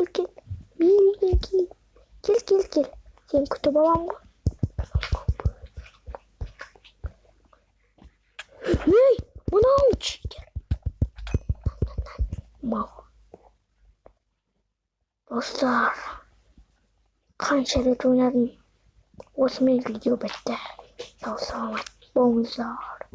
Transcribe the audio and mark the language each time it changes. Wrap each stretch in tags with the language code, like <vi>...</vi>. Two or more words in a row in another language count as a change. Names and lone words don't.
<kk>Кел. Сен күтіп алам ғой. Ей, мынау читер. Мау. Достар.</kk> <uz>Qanchalik o'ynadim. O'smay video bitti. Sog' salomat bo'linglar.</uz>